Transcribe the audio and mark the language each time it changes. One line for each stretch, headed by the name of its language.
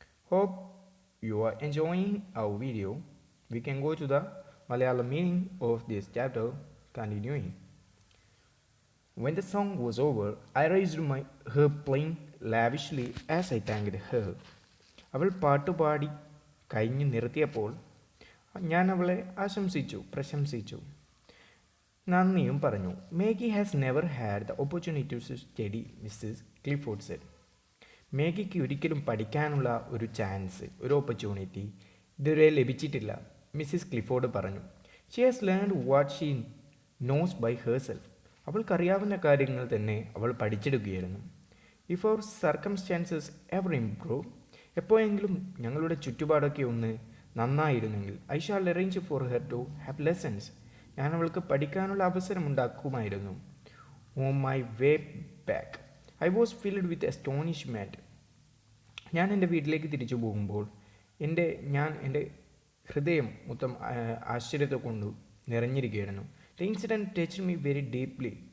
English: Hope you are enjoying our video. We can go to the Malayalam meaning of this chapter continuing. When the song was over, I raised her playing lavishly as I thanked her.
Malayalam: അവൾ പാട്ടുപാടി കഴിഞ്ഞു നിർത്തിയപ്പോൾ ഞാൻ അവളെ പ്രശംസിച്ചു. നന്ദിയും പറഞ്ഞു.
English: Maggie has never had the opportunity to study Mrs Clifford said.
Malayalam: മേഗിക്ക് ഒരിക്കലും പഠിക്കാനുള്ള ഒരു ഓപ്പർച്യൂണിറ്റി ഇതുവരെ ലഭിച്ചിട്ടില്ല, മിസ്സിസ് ക്ലിഫോർഡ് പറഞ്ഞു.
English: She has learned what she knows by herself.
Malayalam: അവൾക്കറിയാവുന്ന കാര്യങ്ങൾ തന്നെ അവൾ പഠിച്ചെടുക്കുകയായിരുന്നു.
English: if our circumstances ever improve,
Malayalam: എപ്പോഴെങ്കിലും ഞങ്ങളുടെ ചുറ്റുപാടൊക്കെ ഒന്ന് നന്നായിരുന്നെങ്കിൽ,
English: I shall arrange for her to have lessons.
Malayalam: ഞാൻ അവൾക്ക് പഠിക്കാനുള്ള അവസരം ഉണ്ടാക്കുമായിരുന്നു.
English: On my way back I was filled with astonishment.
Malayalam: ഞാൻ എൻ്റെ വീട്ടിലേക്ക് തിരിച്ചു പോകുമ്പോൾ എൻ്റെ ഹൃദയം മൊത്തം ആശ്ചര്യത്തെ കൊണ്ട് നിറഞ്ഞിരിക്കുകയായിരുന്നു.
English: The incident touched me very deeply.